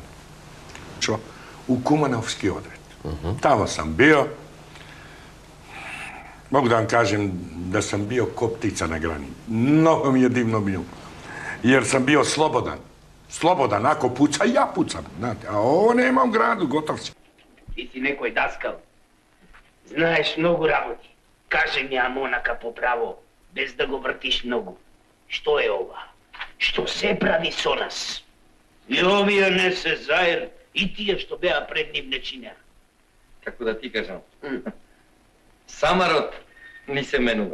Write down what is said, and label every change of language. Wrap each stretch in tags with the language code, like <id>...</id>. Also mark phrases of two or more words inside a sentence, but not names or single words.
<sr>U Kumanovski odred. Tamo sam bio. Mogu da vam kažem da sam bio ko ptica na grani. Mnogo mi je divno bilo. Jer sam bio slobodan. Slobodan, ako puca, ja pucam. Znate, a ovo nema u gradu, gotov si.</sr> <mk>Ti si nekoj daskal. Знаеш много работи. Каже ми Амонака по право, без да го вртиш много. Што е ова? Што се прави со нас? И овие не се заер, и тие што беа пред нив не чинеа. Како да ти кажам? Самарот ни се менува.</mk>